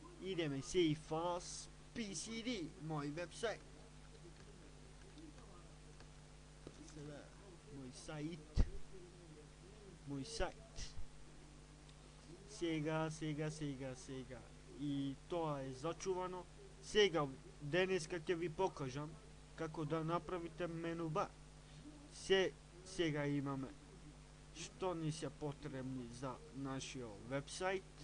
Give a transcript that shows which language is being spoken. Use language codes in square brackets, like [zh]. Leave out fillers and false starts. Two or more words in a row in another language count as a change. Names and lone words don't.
[mk] Ideme Safe PCD, moj website. [sr] Sada, moj sajt. [mk] Сега. И тоа е зачувано. Сега, денеска ќе ви покажам како да направите мену бар. Сега имаме што ни се потребни за нашиот вебсайт.